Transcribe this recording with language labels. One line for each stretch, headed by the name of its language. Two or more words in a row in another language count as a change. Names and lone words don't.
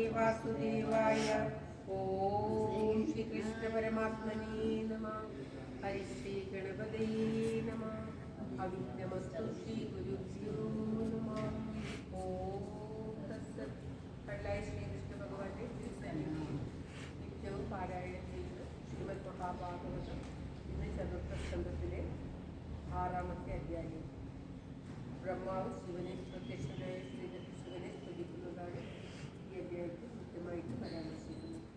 Sanskrit: वासुदेवाय। ओम श्री कृष्ण परमात्मने नमः। हरि श्री गणपतये नमः। अविघ्नमस्तु श्री गुरुभ्यो नमः। ओम तत्सत्.
Malayalam: കല്ലായ ശ്രീ കൃഷ്ണ ഭഗവാന്റെ നിത്യവും പാരായണം ചെയ്യുന്ന ശ്രീമദ് മഹാഭാഗവതം ഇന്ന് ചതുർത്ഥ സ്കന്ധത്തിലെ 6-ാമത്തെ അധ്യായം. ബ്രഹ്മാവ് ശിവനെ പ്രത്യക്ഷനായ ശിവനെ സ്തുതിക്കുന്നതാണ് ഈ അധ്യായത്തിൽ കൃത്യമായിട്ട് പരാമർശിക്കുന്നത്.